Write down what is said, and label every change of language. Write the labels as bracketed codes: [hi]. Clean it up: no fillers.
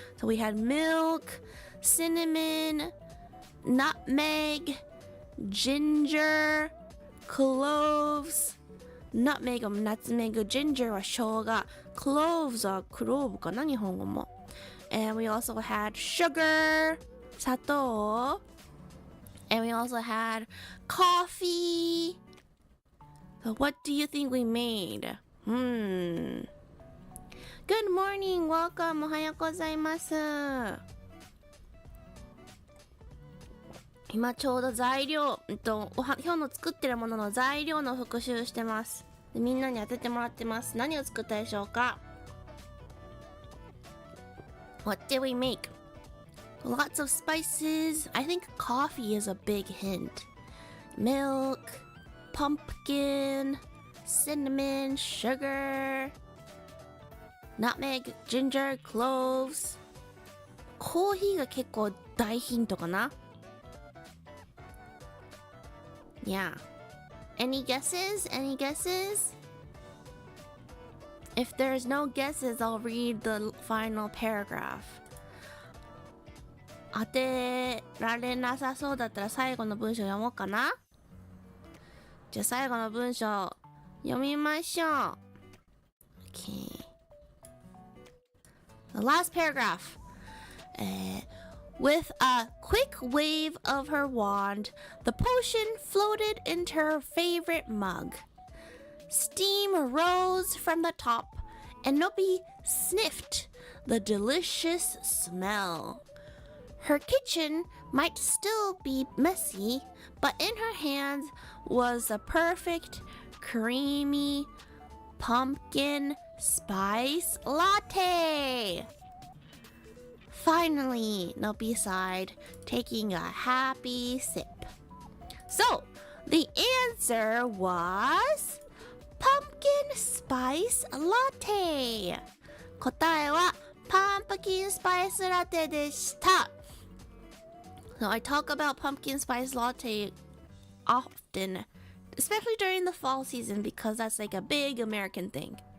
[en] So we had milk, cinnamon, nutmeg, ginger, cloves. [ja] Nutmeg はナツメグ、ginger は生姜、cloves はクローブかな、日本語も。 [en] And we also had sugar, 砂糖。 And we also had coffee. So what do you think we made? Good morning, welcome, [ja] おはようございます。今ちょうど材料、今日の作ってるものの材料の復習してます。でみんなに当ててもらってます。何を作ったでしょうか？ [en] What did we make? Lots of spices. I think coffee is a big hint. Milk, pumpkin, cinnamon, sugar, nutmeg, ginger, cloves. [ja] コーヒーが結構大ヒントかな。 [en] Yeah. Any guesses? Any guesses? If there's no guesses, I'll read the final paragraph. [ja] 当てられなさそうだったら最後の文章読もうかな。じゃあ最後の文章読みましょう。 [en] Okay. The last paragraph. With a quick wave of her wand, the potion floated into her favorite mug. Steam rose from the top, and Nobi sniffed the delicious smell. Her kitchen might still be messy, but in her hands was a perfect, creamy pumpkin spice latte. Finally, Nobi sighed, taking a happy sip. So, the answer was pumpkin spice latte. [ja] 答えはパンプキンスパイスラテでした。 [en] So I talk about pumpkin spice latte often, especially during the fall season because that's like a big American thing.